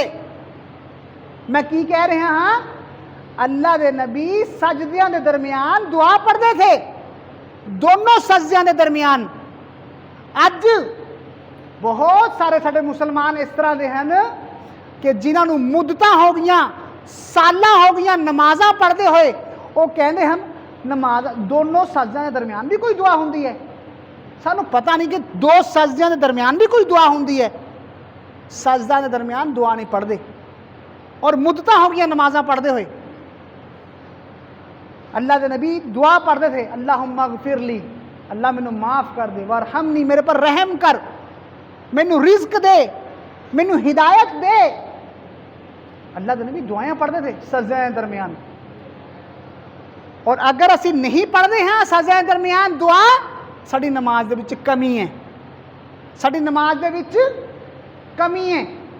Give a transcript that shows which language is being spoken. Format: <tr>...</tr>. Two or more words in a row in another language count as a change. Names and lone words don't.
<pa>میں کی کہہ رہا ہاں؟ اللہ دے نبی سجدیاں دے درمیان دعا پڑھتے تھے، دونوں سجدیاں دے درمیان۔ اج بہت سارے سارے مسلمان اس طرح دے ہیں کہ جنہاں نو مدتاں ہو گئیاں، سالاں ہو گئیاں نمازاں پڑھتے ہوئے، وہ کہندے ہیں نماز دونوں سجدیاں دے درمیان بھی کوئی دعا ہوندی ہے؟ سانو پتہ نہیں کہ دو سجدیاں دے درمیان بھی کوئی دعا ہوندی ہے۔ سجدہ دے درمیان دعا نہیں پڑھتے، اور مدتاں ہو گئیاں نمازاں پڑھتے ہوئے۔ اللہ دے نبی دعا پڑھتے تھے،</pa> <ar>اللہم اغفر لی،</ar> <pa>اللہ مینوں معاف کر دے، وارحمنی، میرے پر رحم کر، مینوں رزق دے، مینوں ہدایت دے۔ اللہ دے نبی دعائیں پڑھتے تھے سجدے درمیان۔ اور اگر اسی نہیں پڑھتے ہیں سجدے درمیان دعا ساری نماز دے وچ کمی ہے، ساری نماز دے وچ کمی ہے۔</pa>